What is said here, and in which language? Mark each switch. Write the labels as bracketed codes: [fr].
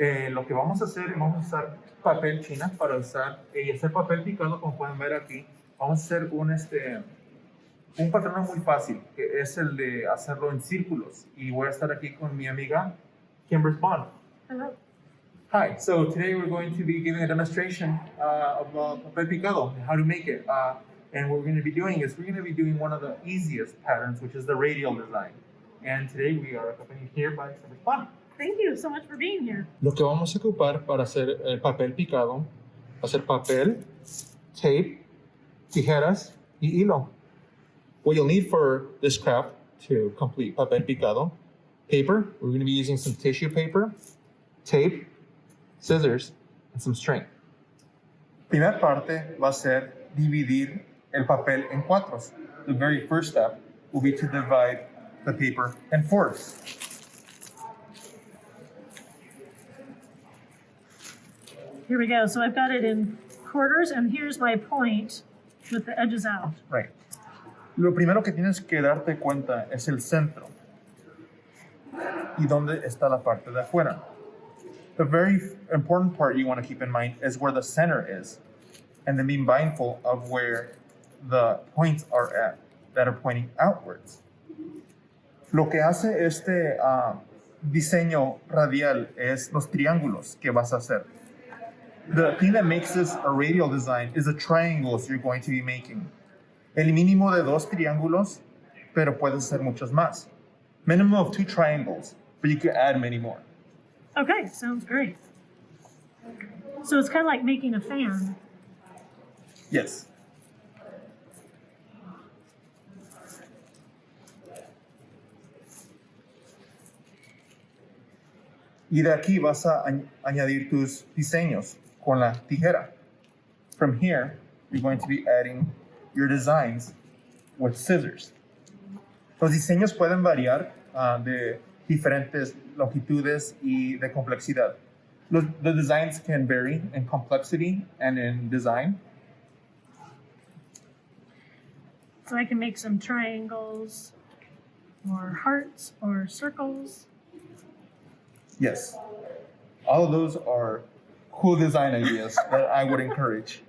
[es] Lo que vamos a hacer, vamos a usar papel china para usar y hacer papel picado, como pueden ver aquí. Vamos a hacer un patrón muy fácil, que es el de hacerlo en círculos. Y voy a estar aquí con mi amiga, Kmbris Bond. [en] Hello. Hi, so today we're going to be giving a demonstration of papel picado, how to make it. And what we're going to be doing is we're going to be doing one of the easiest patterns, which is the radial design. And today we are accompanied here by Kmbris Bond. Thank you so much for being here. [es] Lo que vamos a ocupar para hacer el papel picado va a ser papel, tape, tijeras y hilo. [en] What you'll need for this craft to complete papel picado: paper, we're going to be using some tissue paper, tape, scissors, and some string. [es] Primera parte va a ser dividir el papel en cuatros. [en] The very first step will be to divide the paper in fours. Here we go. So I've got it in quarters, and here's my point with the edges out. Right. [es] Lo primero que tienes que darte cuenta es el centro y dónde está la parte de afuera. [en] the very important part you want to keep in mind is where the center is, and then be mindful of where the points are at that are pointing outwards. [es] Lo que hace este diseño radial es los triángulos que vas a hacer. [en] The thing that makes this a radial design is the triangles you're going to be making. [es] El mínimo de 2 triángulos, pero puedes hacer muchos más. [en] Minimum of 2 triangles, but you can add many more. Okay, sounds great. So it's kind of like making a fan. Yes. [es] Y de aquí vas a añadir tus diseños con la tijera. [en] From here, you're going to be adding your designs with scissors. [es] Los diseños pueden variar de diferentes longitudes y de complexidad. [en] The designs can vary in complexity and in design. So I can make some triangles, or hearts, or circles. Yes. All of those are cool design ideas that I would encourage.